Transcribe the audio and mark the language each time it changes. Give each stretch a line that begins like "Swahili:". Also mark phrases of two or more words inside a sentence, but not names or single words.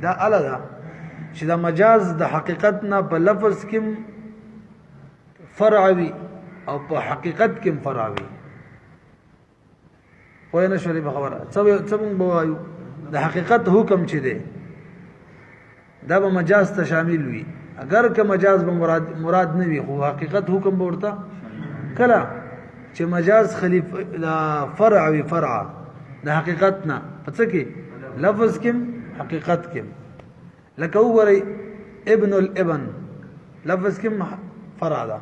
Pashto: دا اعلی ده چې دا مجاز د حقیقت نه په لفظ کې فرع وي او په حقیقت کې فرع وي. پوه نه شولې په خبره څه موږ به وایو د حقیقت حکم چې دی دا به مجاز ته شامل وي.
Persian: اگر که
Pashto: مجاز به مراد نه وي خو حقیقت حکم به ورته کله چې مجاز خلیفه فرع وي، فرع د حقیقت نه په څه کې لفظ کې حقیقت کې. لکه وګورئ
Arabic: ابن الابن
Pashto: لفظ کې فرع ده.